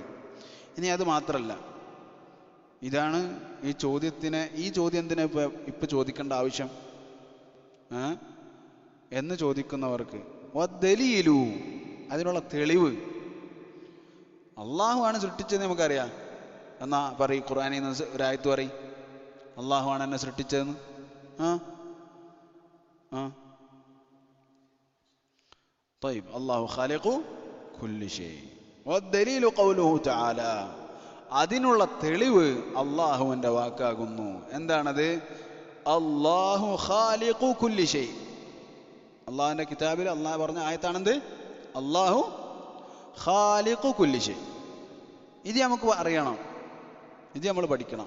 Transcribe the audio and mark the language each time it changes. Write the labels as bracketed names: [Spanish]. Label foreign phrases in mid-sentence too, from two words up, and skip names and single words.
[Malayalam] ഇനി അത് മാത്രമല്ല, ഇതാണ് ഈ ചോദ്യം എന്തിനാ ഇപ്പൊ ചോദിക്കേണ്ട ആവശ്യം എന്ന് ചോദിക്കുന്നവർക്ക് വദ്ദലീലു, അതിനുള്ള തെളിവ്. അള്ളാഹു ആണ് സൃഷ്ടിച്ചത് നമുക്കറിയാം. എന്നാ പറയും, ഖുർആനിൽ നിന്ന് ഒരായത്ത് പറയും, അള്ളാഹു ആണ് എന്നെ സൃഷ്ടിച്ചതെന്ന്. [Arabic] طيب الله خالق كل شيء والدليل قوله تعالى, [Malayalam] അതിനുള്ള തെളിവ് അള്ളാഹുവിൻ്റെ വാക്കാകുന്നു. എന്താണത്? [Arabic] الله خالق كل شيء. [Malayalam] അള്ളാഹുവിൻ്റെ കിതാബിൽ അള്ളാഹു പറഞ്ഞ ആയത്താണെന്ത്? [Arabic] الله خالق كل شيء. [Malayalam] ഇത് നമുക്ക് അറിയണം, ഇത് നമ്മൾ പഠിക്കണം.